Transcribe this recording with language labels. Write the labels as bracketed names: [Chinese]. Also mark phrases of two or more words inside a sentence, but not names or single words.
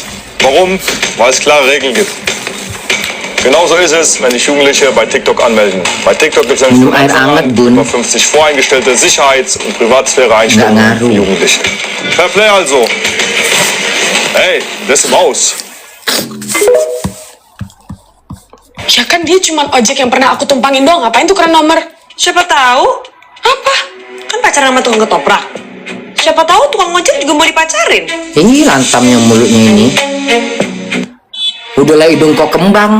[German] Warum? Weil es klare Regeln gibt. Genauso ist es, wenn sich Jugendliche bei TikTok anmelden. Bei TikTok gibt es nämlich über 50 voreingestellte Sicherheits- und Privatsphäre-Einstellungen für Jugendliche. Fair Play also. Hey, das ist Maus. [Indonesian] Ya kan dia cuma ojek yang pernah aku tumpangin doang. Ngapain tuh keren nomor? Siapa tahu? Apa? Kan pacaran sama tukang ketoprak. Siapa tahu tukang ojek juga mau dipacarin. Ini lantamnya mulutnya ini. Udahlah hidung kok kembang.